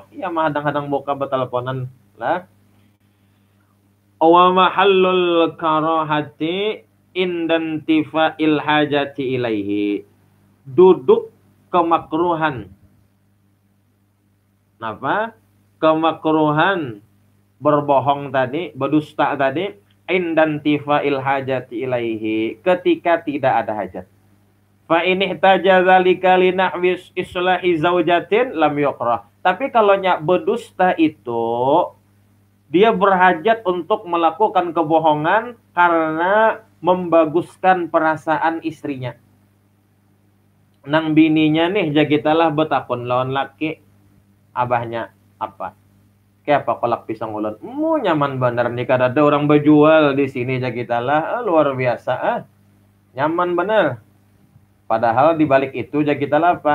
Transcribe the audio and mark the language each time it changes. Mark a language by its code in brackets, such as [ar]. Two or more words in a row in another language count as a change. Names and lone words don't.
[bjn] Ya mahadang-hadang buka beteleponan lah. [ar] ومحل الكراهة عند انتفاء الحاجة إليه, [bjn] duduk kemakruhan. [id] Kenapa? Kemakruhan berbohong tadi, berdusta tadi, [ar] عند انتفاء الحاجة إليه, [id] ketika tidak ada hajat. [ar] فإن احتاج ذلك لنحو إصلاح زوجة لم يكره. [id] Tapi kalau nyak berdusta itu dia berhajat untuk melakukan kebohongan karena membaguskan perasaan istrinya. [bjn] Nang bininya nih jagitalah betakun lawan laki, abahnya apa? Kayak apa kolak pisang ulun? Nyaman bener nih, kada ada orang berjual di sini jagitalah, luar biasa, nyaman bener. [id] Padahal di balik itu jagitalah apa?